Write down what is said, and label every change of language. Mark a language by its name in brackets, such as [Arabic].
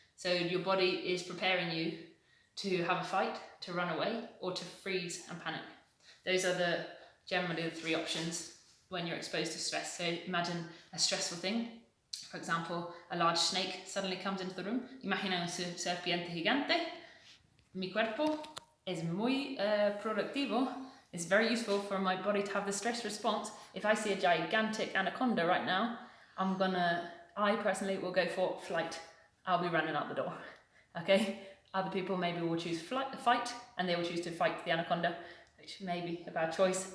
[English] So your body is preparing you to have a fight, to run away, or to freeze and panic. Those are generally the three options when you're exposed to stress. So imagine a stressful thing. For example, a large snake suddenly comes into the room. [Spanish] Imagina un serpiente gigante. Mi cuerpo es muy productivo. [English] It's very useful for my body to have the stress response. If I see a gigantic anaconda right now, I personally will go for flight. I'll be running out the door. Okay? Other people maybe will choose fight, and they will choose to fight the anaconda, which may be a bad choice.